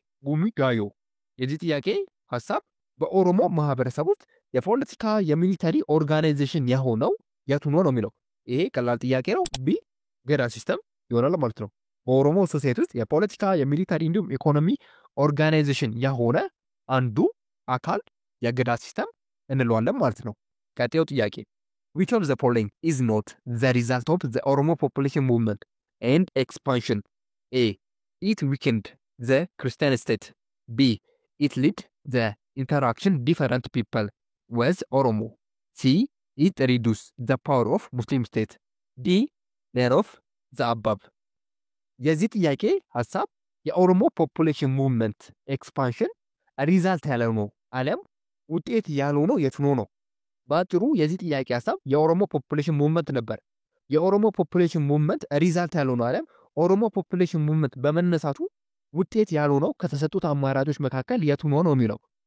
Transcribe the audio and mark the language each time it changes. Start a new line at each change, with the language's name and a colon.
Amharic: ጉሚጋዮ። የዚህ ጥያቄ ሀሳብ በኦሮሞ ማህበረሰብ ውስጥ የፖለቲካ የሚሊተሪ ኦርጋናይዜሽን የሆነው የቱ ነው የሚለው። ይሄ ቀላል ጥያቄ ነው። ቢ ገዳ ሲስተም ይሆናል ማለት ነው። በኦሮሞ ሶሳይቲ ውስጥ የፖለቲካ የሚሊተሪ እንዲሁም ኢኮኖሚ ኦርጋናይዜሽን የሆነ አንዱ አካል የገዳ ሲስተም እንለዋለን ማለት ነው። ቀጣዩ ጥያቄ
English: which of the following is not the result of the Oromo population movement and expansion? A. It weakened the Christian state. B. It led the interaction different people with Oromo. C. It reduced the power of Muslim state. D. none of the above.
Amharic: የዚህ ጥያቄ ሀሳብ የኦሮሞ ፖፑሌሽን ሙቭመንት ኤክስፓንሽን ሪዛልት ያለው ነው አለም ውጤት ያልሆነው የቱ ነው? በአጭሩ የዚህ ጥያቄ ሀሳብ የኦሮሞ ፖፑሌሽን ሙቭመንት ነበር። የኦሮሞ ፖፑሌሽን ሙቭመንት ሪዛልት ያልሆነው አለም ኦሮሞ ፖፑሌሽን ሙቭመንት በመነሳቱ ውጤት ያልሆነው ከተሰጡት አማራጮች መካከል የቱ ነው የሚለው።